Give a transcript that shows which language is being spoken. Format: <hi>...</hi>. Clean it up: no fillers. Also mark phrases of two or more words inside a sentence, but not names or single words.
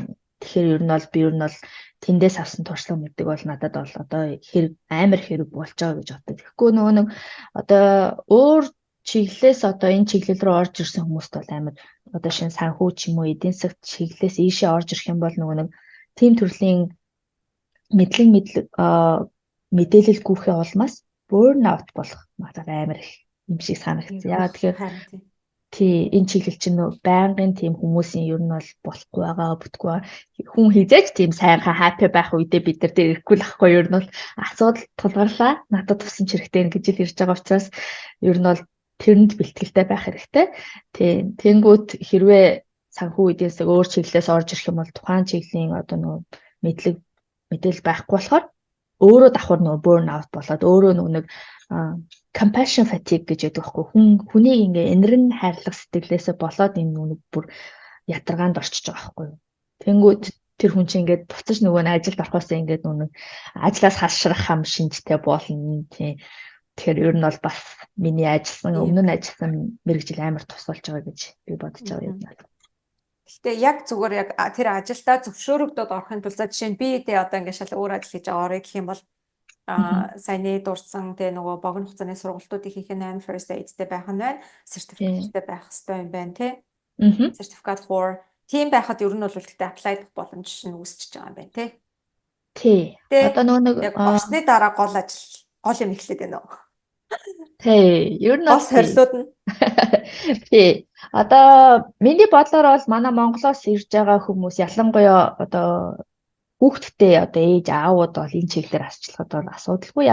<mn>Тэгэхээр ер нь бол би ер нь бол тэндээс авсан туршлага мэддэг бол надад бол одоо хэрэг амар хэрэг болж байгаа гэж боддог. Тэгэхгүй нөгөө нэг одоо өөр чиглэлээс одоо энэ чиглэл рүү орж ирсэн хүмүүст бол амар одоо шинэ санхүү ч юм уу эдийн засгт чиглэлээс ийшээ орж ирэх юм бол нөгөө нэг тийм төрлийн мэдээлэл гүрхээ улмаас</mn> <en>burn out</en> <mn>болох магадлал амар их юм шиг санагдсан. Яагаад тэгэхээр тий энэ чиглэл чинь байнгын тийм хүмүүсийн ер нь бол болохгүй байгаа бүтггүй хүн хизээч тийм сайхан happy байх үедээ бид нар дээр ирэхгүй л ахгүй ер нь бол асуудал тулгарлаа надад тусан ч хэрэгтэй гэж л ирж байгаа учраас ер нь бол тэрэнд бэлтгэлтэй байх хэрэгтэй. Тий тэнгүүт хэрвээ санхүү эдийн засаг өөр чиглэлээс орж ирэх юм бол тухайн чиглэлийн одоо нөгөө мэдээлэл байхгүй болохоор өөрөө давхар нөгөө</mn> <en>burn out</en> <mn>болоод өөрөө нэг</mn> <en>compassion fatigue</en> <mn>гэж яддаг байхгүй. Хүнийг ингээ инэрн хайрлах сэтгэлээсээ болоод энэ нүг бүр ядаргаанд орчиж байгаа байхгүй юу. Тэнгүүд тэр хүн чинь ингээд буцаж нөгөө нь ажилд орохоос ингээд нүг ажлаас хашрах хам шинжтэй болно тий. Тэгэхээр ер нь бол бас миний өмнө нь ажилласан мэргэжил амар тусалж байгаа гэж би бодож байгаа юм байна. Гэхдээ яг зүгээр яг тэр ажилдаа зөвшөөрөгдөд орохын тулд жишээ нь би тэ одоо ингээд шал өөр ажил хийж байгаа орой гэх юм бол саяны дурдсан тэ нөгөө богино хугацааны сургалтуудыг хийх нь</mn> <en>first aid-</en> <mn>тэй байх нь байна. Сертификаттэй байх хэрэгтэй юм байна тий.</mn> <en>Certificate for</en> <mn>тийм байхад ер нь бол гэхдээ apply дах боломж нь үүсчихэж байгаа юм байна тий. Тий. Одоо нөгөө яг орсны дараа гол юм эхлээд байна уу? Тий. Ер нь гол сорилууд нь тий. Одоо миний бодлоор бол манай Монголоос ирж байгаа хүмүүс ялангуяа одоо хүүхдтэй одоо ээж аавууд бол энэ чиглэлээр асчлахад бол асуудалгүй.</mn>